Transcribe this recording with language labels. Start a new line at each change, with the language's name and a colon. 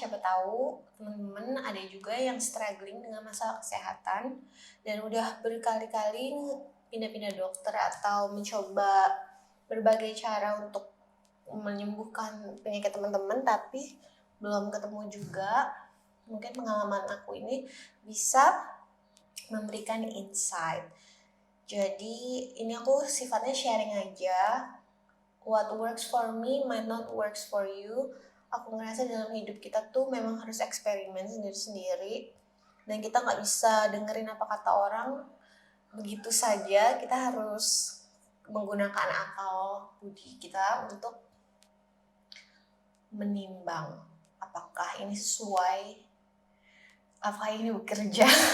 Indonesian: Siapa tahu teman-teman ada juga yang struggling dengan masalah kesehatan dan udah berkali-kali pindah-pindah dokter atau mencoba berbagai cara untuk menyembuhkan penyakit teman-teman tapi belum ketemu juga. Mungkin pengalaman aku ini bisa memberikan insight. Jadi ini aku sifatnya sharing aja.
English: What works for me might not works for you.
Indonesian: Aku ngerasa dalam hidup kita tuh memang harus eksperimen sendiri-sendiri, dan kita nggak bisa dengerin apa kata orang begitu saja. Kita harus menggunakan akal budi kita untuk menimbang apakah ini sesuai, apakah ini bekerja.